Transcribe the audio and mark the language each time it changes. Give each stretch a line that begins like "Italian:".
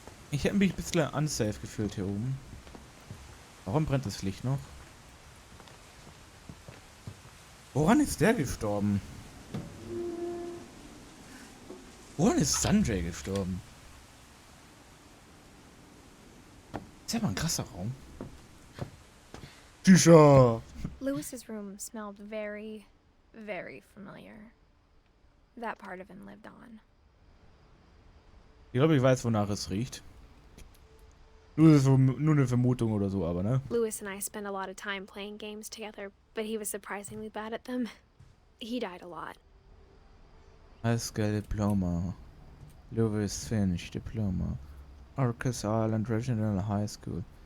German: Ich hätte mich ein bisschen unsafe gefühlt hier oben. Warum brennt das Licht noch? Woran ist der gestorben? Woran ist Sanjay gestorben? Ist ja mal ein krasser Raum. Fische!
English: Lewis's room smelled very, very familiar. That part of him lived on.
German: Ich glaube, ich weiß, wonach es riecht. Nur eine Vermutung oder so, aber ne?
English: Lewis and I spent a lot of time playing games together, but he was surprisingly bad at them. He died a lot. High School Diploma. Lewis Finch Diploma. Arcus Island Regional High School.